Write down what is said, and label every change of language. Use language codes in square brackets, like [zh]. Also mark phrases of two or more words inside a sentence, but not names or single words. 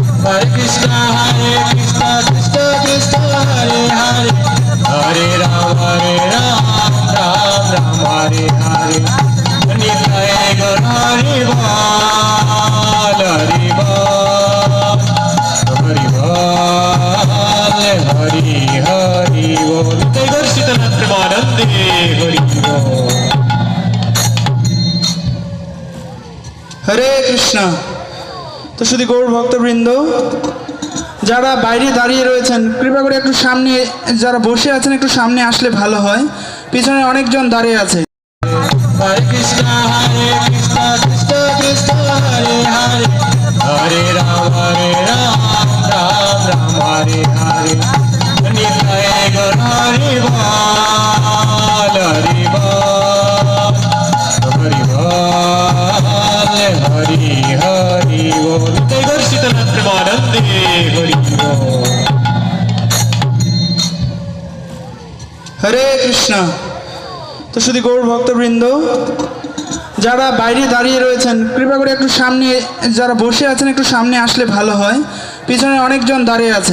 [bn] Krishna Krishna Krishna Hare Hare Hare Ram Ram Ram Hare Hare Nitai Gaur Hari Bol Hari Bol Hari Bol Hari Hari Bol Nitai Gaur Sitanath Premanande Hari Bol হরে কৃষ্ণ। তো শুধু গৌর ভক্তবৃন্দ যারা বাইরে দাঁড়িয়ে রয়েছেন কৃপা করে একটু সামনে, যারা বসে আছেন একটু সামনে আসলে ভালো হয়, পিছনে অনেকজন দাঁড়িয়ে আছে। Hare Krishna Krishna Krishna Hare Hare Hare Ram Ram Ram Hare Hare Nitai Gaur Hari Bol Hari Bol Hari Bol Hari Hari Bol Nitai Gaur Sitanath Premanande Hari Bol হরে কৃষ্ণ। তো শুধু গৌর ভক্তবৃন্দ যারা বাইরে দাঁড়িয়ে রয়েছেন কৃপা করে একটু সামনে, যারা বসে আছেন একটু সামনে আসলে ভালো হয়, পিছনে অনেকজন দাঁড়িয়ে আছে।